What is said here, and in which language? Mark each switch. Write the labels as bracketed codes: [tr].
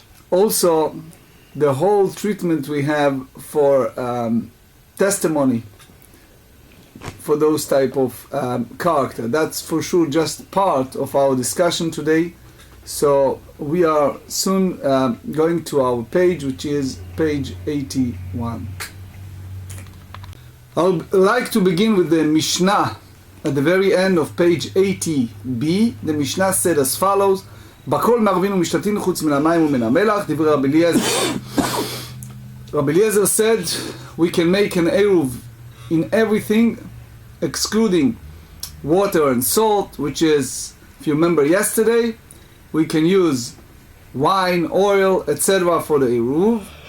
[en] Also, the whole treatment we have for testimony for those type of character, that's for sure just part of our discussion today. So we are soon going to our page, which is page 81. I would like to begin with the Mishnah at the very end of page 80b. The Mishnah said as follows: [he] "Bakol מערבין ומשתתין חוץ מן המים ומן המלח." דברי רבי אליעזר. [en] Rabbi Eliezer said we can make an eruv in everything excluding water and salt, which is, if you remember yesterday, we can use wine, oil, etc. for the eruv.